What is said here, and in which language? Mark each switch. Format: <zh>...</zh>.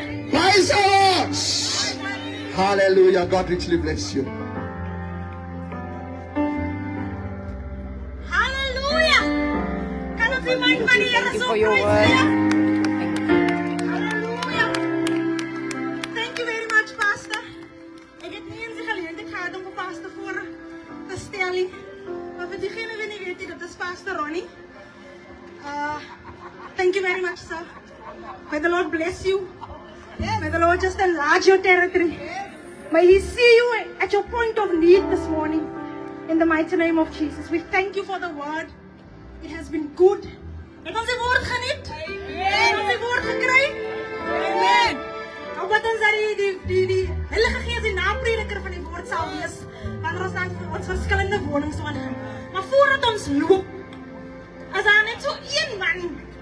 <en>Praise God. Hallelujah. God richly bless you.</en> <af>Hallelujah! Kan ons iemand van die Here</af> <en>Thank you so for your praise</en> <af>gee? Hallelujah!</af> <en>Thank you very much, Pastor.</en> <af>Ek het nie eens die geleentheid gehad om 'n pastor voor te stel nie. Maar vir diegene wie nie weet nie, dit is Pastor Ronnie.</af> <en>Thank you very much, sir. May the Lord bless you. May the Lord just enlarge your territory. May He see you at your point of need this morning. In the mighty name of Jesus. We thank you for the word. It has been good.</en> <af>Het ons die woord geniet? Het ons die woord gekry? Amen. Nou wat ons daar die Heilige Gees die naprediker van die woord sal wees. Wanneer ons dan ons verskillende wonings gaan gaan. Maar voordat ons loop, as daar net so een man.</af>